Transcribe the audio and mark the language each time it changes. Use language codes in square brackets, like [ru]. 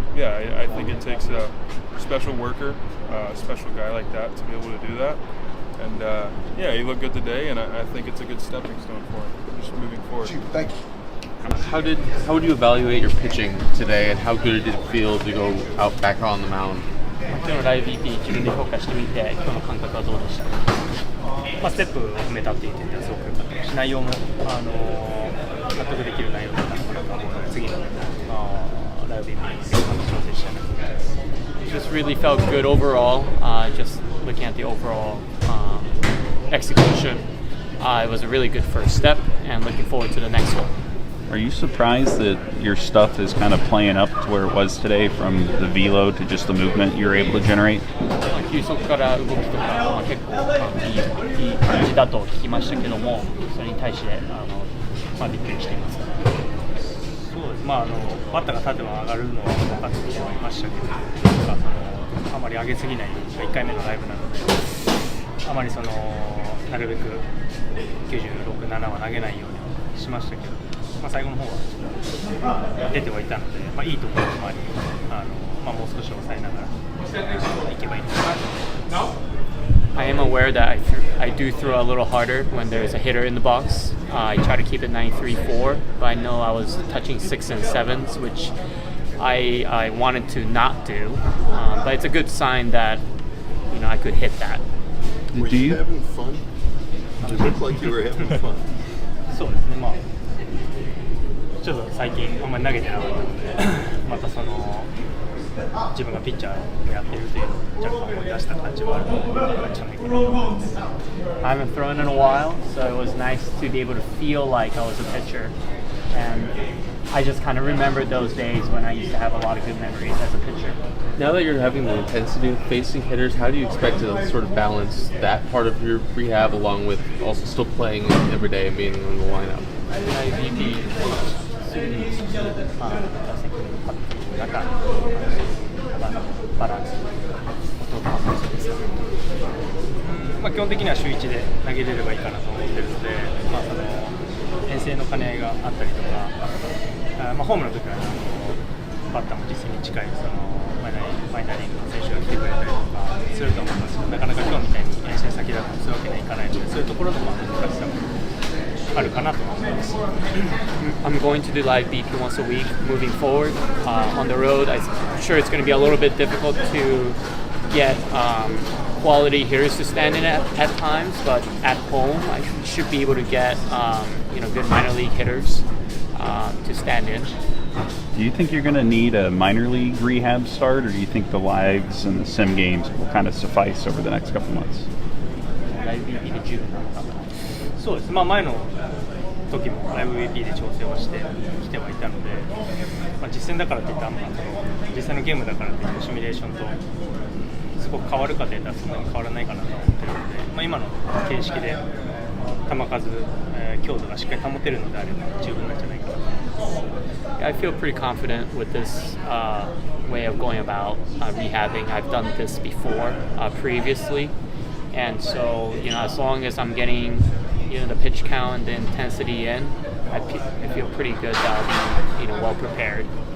[en] Yeah, I think it takes a special worker, a special guy like that to be able to do that. And he looked good today, and I think it's a good stepping stone for him, just moving forward. Thank you. How would you evaluate your pitching today, and how good did it feel to go out back on the mound? [ja] 今日のライブ BP 自分で評価してみて、今日の感覚はどうでしたか？ステップを踏めたっていう点ではすごく良かったし、内容も納得できる内容だったのかなと思うので、次のライブ BP に調整したいなと思います。 [en] Just really felt good overall. Just looking at the overall execution, it was a really good first step, and looking forward to the next one. Are you surprised that your stuff is kind of playing up to where it was today, from the velo to just the movement you're able to generate? [ja] 球速から動きとか、結構いい感じだと聞きましたけども、それに対してびっくりしています。そうです。バッターが立てば上がるのは分かってはいましたけど、あまり上げすぎない1回目のライブなので、あまりなるべく96、7は投げないようにしましたけど。最後の方は出てはいたので、いいところもあり、もう少し抑えながらいけばいいのかなと思います。 [en] I am aware that I do throw a little harder when there's a hitter in the box. I try to keep it 93-4, but I know I was touching 6s and 7s, which I wanted to not do. But it's a good sign that I could hit that. Were you having fun? It looked like you were having fun. [ja] そうですね。ちょっと最近あんまり投げてなかったので、また自分がピッチャーをやっているというのを若干思い出した感じはあるので、じゃないかなと思います。 [en] I haven't thrown in a while, so it was nice to be able to feel like I was a pitcher, and I just kind of remembered those days when I used to have a lot of good memories as a pitcher. Now that you're having the intensity of facing hitters, how do you expect to sort of balance that part of your rehab along with also still playing every day and being in the lineup? [ja] すぐに打席に立っている中、バランスを取っています。基本的には週1で投げれればいいかなと思っているので、遠征の兼ね合いがあったりとか、ホームの時はバッターも実戦に近いマイナーリーグの選手が来てくれたりとかすると思いますが、なかなか今日みたいに遠征先だとそういうわけにはいかないので、そういうところの難しさもあるかなと思います。 [en] I'm going to do live BP once a week moving forward. On the road, I'm sure it's going to be a little bit difficult to get quality hitters to stand in at times, but at home, I should be able to get good minor league hitters to stand in. Do you think you're going to need a minor league rehab start, or do you think the lives and the sim games will kind of suffice over the next couple months? [ja] ライブ BP で十分なのかな。そうです。前の時もライブ VP で調整をしてきてはいたので、実戦だからといって実際のゲームだからといってシミュレーションとすごく変わるかといったらそんなに変わらないかなと思っているので、今の形式で球数、強度がしっかり保てるのであれば十分なんじゃないかなと思います。 [en] I feel pretty confident with this way of going about rehabbing. I've done this before previously, and so as long as I'm getting the pitch count and the intensity in, I feel pretty good that I'll be well prepared.